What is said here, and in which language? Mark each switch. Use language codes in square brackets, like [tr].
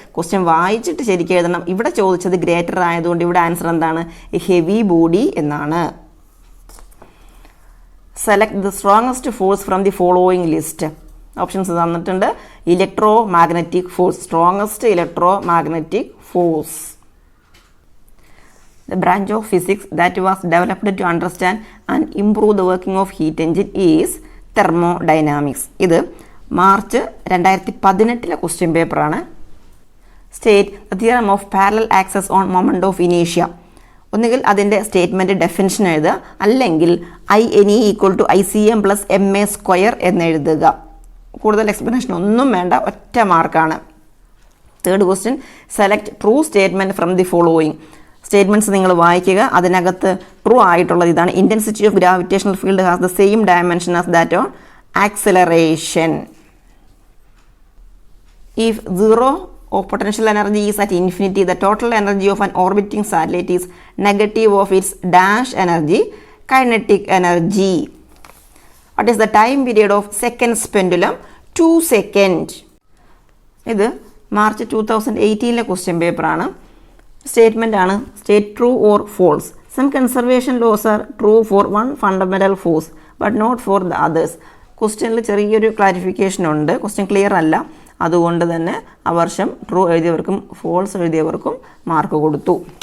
[ml] Question വായിച്ചിട്ട് ശരിക്കും എഴുതണം. ഇവിടെ ചോദിച്ചത് ഗ്രേറ്റർ ആയതുകൊണ്ട് ഇവിടെ ആൻസർ എന്താണ്? ഹെവി ബോഡി എന്നാണ്. [en] Select the strongest force from the following list. [ml] Options തന്നിട്ടുണ്ട്. [en] Electromagnetic force, strongest electromagnetic force. The branch of physics that was developed to understand and improve the working of heat engine is thermodynamics. [ml] ഇത് March 2018 question പേപ്പറാണ്. [en] State the theorem of parallel access on moment of ഇനേഷ്യ. [ml] ഒന്നുകിൽ അതിൻ്റെ statement definition എഴുതുക, അല്ലെങ്കിൽ INE = ICM + MA² എന്ന് എഴുതുക. കൂടുതൽ explanation ഒന്നും വേണ്ട, ഒറ്റ മാർക്കാണ്. Third question, [en] Select true statement from the following. [ml] Statements നിങ്ങൾ വായിക്കുക. അതിനകത്ത് ട്രൂ ആയിട്ടുള്ളത് ഇതാണ്. [en] Intensity of gravitational field has the same dimension as that on acceleration. If zero of potential energy is at infinity, the total energy of an orbiting satellite is negative of its dash energy, kinetic energy. What is the time period of seconds pendulum? 2 seconds. ഇത് [ml] March 2018 question പേപ്പറാണ്. [en] Statement ആണ്, state true or false. Some conservation laws are true for one fundamental force but not for the others. [ml] ക്വസ്റ്റ്യനിൽ ചെറിയൊരു clarification ഉണ്ട്, question clear അല്ല. അതുകൊണ്ട് തന്നെ ആ വർഷം ട്രൂ എഴുതിയവർക്കും ഫോൾസ് എഴുതിയവർക്കും മാർക്ക് കൊടുത്തു.